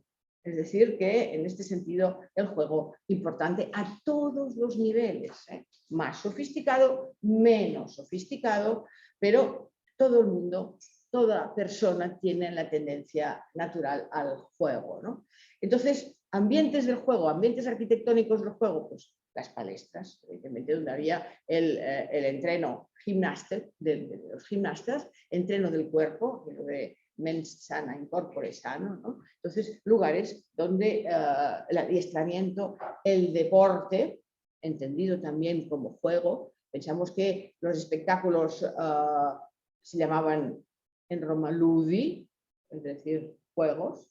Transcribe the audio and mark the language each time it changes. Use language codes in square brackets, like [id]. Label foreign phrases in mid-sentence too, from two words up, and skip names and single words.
[es] Es decir, que en este sentido el juego importante a todos los niveles, más sofisticado, menos sofisticado, pero todo el mundo, toda persona tiene la tendencia natural al juego, ¿no? Entonces, ambientes del juego, ambientes arquitectónicos del juego, pues las palestras, evidentemente donde había el entreno de los gimnastas, entreno del cuerpo, de [la] mens sana in corpore sano, [es] ¿no? Entonces, lugares donde el adiestramiento, el deporte, entendido también como juego, pensamos que los espectáculos se llamaban en Roma ludi, es decir, juegos.